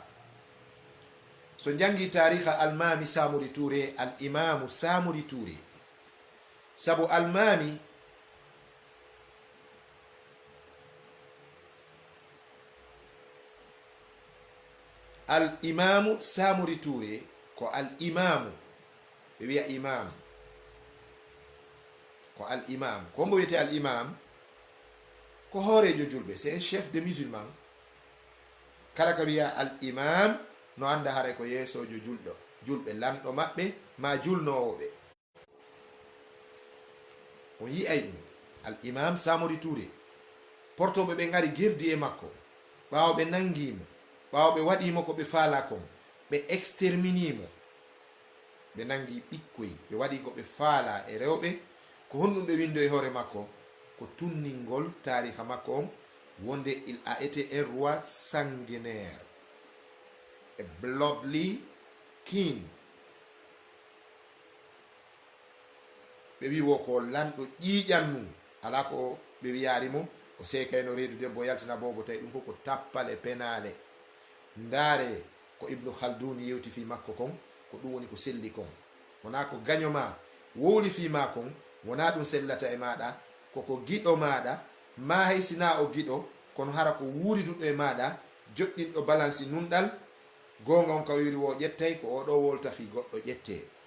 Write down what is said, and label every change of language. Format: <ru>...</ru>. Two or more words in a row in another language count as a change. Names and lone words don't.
<ff>so jangi tariha Almami Samori Touré, al imamu Samori Touré, sabu Almami al imamu Samori Touré ko al imamu, ɓe wiya imam, ko al imam. ko mbo wiyete al imam ko hoorejo julɓe,</ff> <fr>c'est un chef de musulman.</fr> <ff>kala ka wiya al imam no anda hare ko yeesojo julɓe, lamɗo maɓɓe ma julnowoɓe. on yi'ay ɗum al imam Samori Touré. portoɓe ɓe ngari girdi e makko, ɓaawo ɓe nangimo, ɓaawo ɓe waɗimo ko ɓe faala kon, ɓe exterminimo, ɓe nangi ɓikkoy, ɓe waɗi ko ɓe faala e rewɓe. ko honɗum ɓe windo e hoore makko ko tunningol tariha makko on, wonde</ff> <fr>il a été un roi sanguinaire.</fr> <en>a bloodly king.</en> <ff>ɓe wi wo ko lanɗo ƴiiƴan mum ala ko ɓe wiyari mo o sekayno reedu debbo yaltina bobo tawi ɗum fof ko tappale penale. ndaare ko ibnu khalduni yewti fi makko kon ko ɗum woni ko selli kon, wona ko gaño ma wowli fi ma kon, wona ɗum sellata e maɗa, koko giɗo maɗa ma haysina o giɗo kono hara ko wuuri duɗɗo e maɗa joɗɗinɗo balansi nunɗal gonga on ka wiri wo ƴettay ko oɗo wolta fi goɗɗo ƴette.</ff>